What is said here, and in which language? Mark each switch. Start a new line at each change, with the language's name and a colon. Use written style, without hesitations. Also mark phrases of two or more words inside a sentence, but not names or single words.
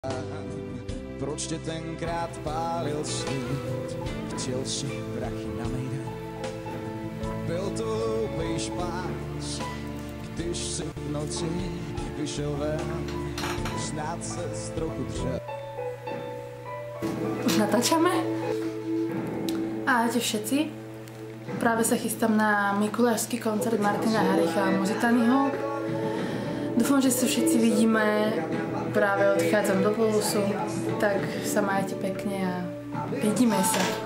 Czech: Proč tě tenkrát pálil stud, chtěl si prachy na mejdan. Byl to hloupej špás, když si v noci vyšel ven, snad se trochu dřel.
Slovak: Už natáčame? Ahojte všetci. Práve sa chystám na mikulášsky koncert Martina Haricha a Muzitanyho. Dúfam, že sa všetci vidíme. Práve odchádzam do Polusu, tak sa majte pekne a vidíme sa.